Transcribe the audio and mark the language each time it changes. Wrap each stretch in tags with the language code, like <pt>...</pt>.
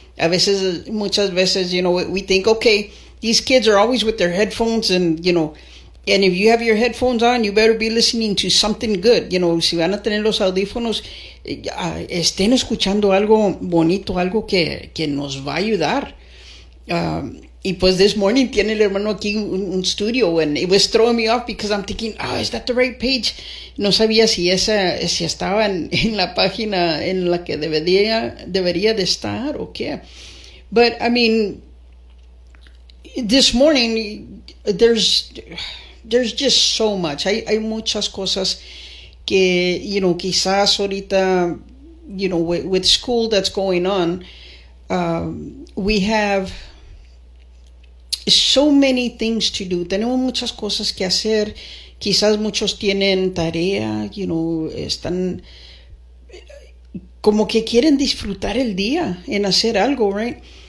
<es>A veces, muchas veces,</es> <en>we think, okay, these kids are always with their headphones and, and if you have your headphones on, you better be listening to something good.</en> <es>Si van a tener los audífonos, estén escuchando algo bonito, algo que nos va a ayudar. Y pues</es> <en>this morning</en> <es>tiene el hermano aquí un</es> <en>studio and it was throwing me off because I'm thinking, oh, is that the right page?</en> <es>No sabía si esa, si estaba en la página en la que debería de estar o qué.</es> <en>But, I mean, this morning, there's just so much.</en> <es>Hay muchas cosas que, quizás ahorita,</es> <en>with school that's going on, we have so many things to do.</en> <es>Tenemos muchas cosas que hacer. Quizás muchos tienen tarea, están como que quieren disfrutar el día en hacer algo,</es> <en>right?</en>